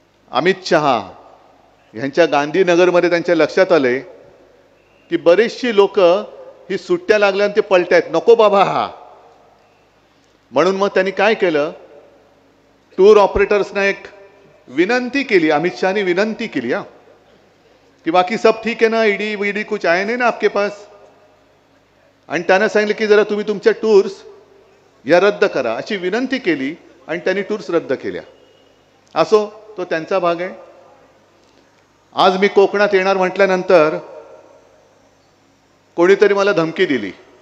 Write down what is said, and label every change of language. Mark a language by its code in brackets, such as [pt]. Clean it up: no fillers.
[mr] अमित शहा यांच्या गांधीनगरमध्ये त्यांच्या लक्षात आले की बरेचशी लोक ही सुट्ट्या लागल्यानं ते पलटायत, नको बाबा हा. म्हणून मग त्यांनी काय केलं, टूर ऑपरेटर्सना एक विनंती केली. अमित शहानी विनंती केली कि [hi] बाकी सब ठीक है ना, ईडी वीडी कुछ आए नहीं ना आपके पास. [mr] आणि त्यांना सांगितलं की जरा तुम्ही तुमच्या टूर्स या रद्द करा अशी विनंती केली आणि त्यांनी टूर्स रद्द केल्या. असो, तो त्यांचा भाग आहे. आज मी कोकणात येणार म्हटल्यानंतर कोणीतरी मला धमकी दिली.